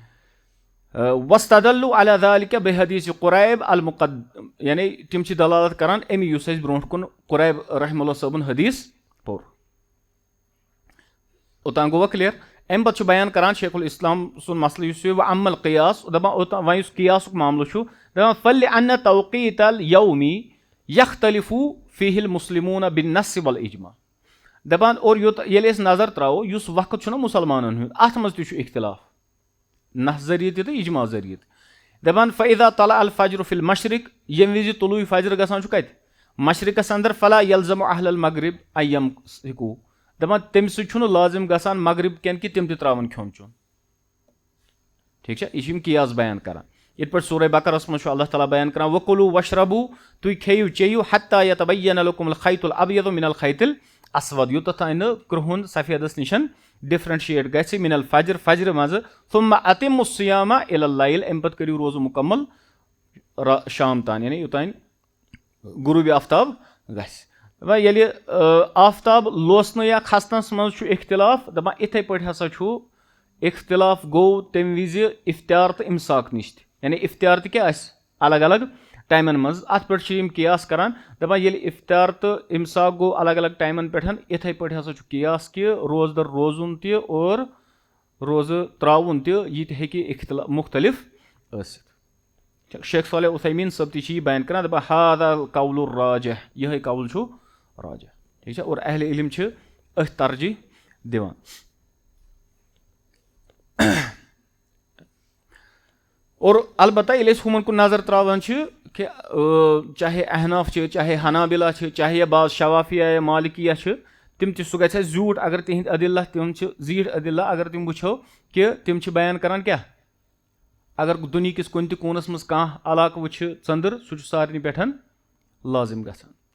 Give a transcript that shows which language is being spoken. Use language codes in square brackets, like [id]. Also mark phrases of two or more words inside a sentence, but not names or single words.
[ar] وستدلوا علی ذلک بحدیث قُریب المقدم [ks] یعنی تِم چھِ دلالت کران امی یُس اَسہِ برونٛٹھ کُن قُریب رحمہ اللہ صٲبُن حدیث پوٚر اوٚتام گوٚوا کلیر امہِ پتہٕ چھُ بیان کران شیخ الاسلام سُنٛد مسلہٕ یُس چھُ وَ امل قیاس دپان اوٚتام وۄنۍ یُس قیاسُک معاملہٕ چھُ دپان [ar] فلِانہ توقیت الیومی یختلف فیہ المسلمون بالنص والاجماع [ks] دپان اور ییٚلہِ أسۍ نظر تراوو یُس وقت چھُنہ مُسلمانن ہُنٛد اتھ منٛز تہِ چھُ اختلاف نص ذٔریعہٕ تہِ تہٕ اجماع ذٔریعہٕ تہِ دپان [ar] فاذا طلع الفجر فی المشرق [ks] ییٚمہِ وِزِ طلوع فجر گژھان چھُ کتہِ مشرقس اندر [ar] فلا یلزم اہل المغرب [ks] ایم ہیکو دپان تمہِ سۭتۍ چھُنہٕ لازم گژھان مغرب کٮ۪ن کہِ تِم تہِ تراون کھیوٚن چیوٚن ٹھیٖک چھا یہِ چھِ یِم قیاس بیان کران یِتھ پٲٹھۍ سورہ بقرس منٛز چھُ اللہ تعالیٰ بیان کران [ar] وکلو وشربو [ks] تُہۍ کھیٚیِو چیٚیِو [ar] حتیٰ یتبین لکم الخیط الابید من الخیط الاسود [ks] یوٚتتھ تانۍ نہٕ کرٛہُن سفیدس نِش ڈفرنشیٹ گژھِ [ar] من الفجر [ks] فجرٕ منٛزٕ [ar] ثم اتم الصیام الى اللیل [ks] امہِ پتہٕ کٔرِو روزٕ مُکمل شام تانۍ یعنی یوٚتانۍ غروٗبِ آفتاب گژھِ دپان ییٚلہِ آفتاب لوسنہٕ یا کھسنس منٛز چھُ اختِلاف دپان یِتھٕے پٲٹھۍ ہسا چھُ اختِلاف گوٚو تمہِ وِزِ افتیار تہٕ امساک نِش تہِ یعنی افتیار تہِ کیاہ آسہِ الگ الگ ٹایمن منٛز اتھ پٮ۪ٹھ چھِ یِم قیاس کران دپان ییٚلہِ افتیار تہٕ امساک گوٚو الگ الگ ٹایمن پٮ۪ٹھ یِتھٕے پٲٹھۍ ہسا چھُ قیاس کہِ روزدر روزُن تہِ اور روزٕ تراوُن تہِ یہِ تہِ ہیٚکہِ مُختلف ٲسِتھ شیخ صالح عثیمیٖن صٲب تہِ چھِ یہِ بیان کران دپان [ar] ہاذا قول الراجح [ks] یِہے قول چھُ راجح ٹھیٖک چھا اور اہلِ علم چھِ أتھۍ ترجیح دِوان اور البتہ ییٚلہِ أسۍ ہُمن کُن نظر تراوان چھِ کہِ چاہے احناف چھِ چاہے حنابلہ چھِ چاہے بعض شوافیہ یا مالکیہ چھِ تِم تہِ سُہ گژھِ اَسہِ زیوٗٹھ اگر تِہنٛدۍ عدلہ تِم چھِ زیٖٹھ عدلہ اگر تِم وٕچھو کہِ تِم چھِ بیان کران کیاہ اگر دُنہِکِس کُنہِ تہِ کوٗنس منٛز کانٛہہ علاقہٕ وٕچھِ ژٔندٕر سُہ چھُ سارنٕے پٮ۪ٹھ لازم گژھان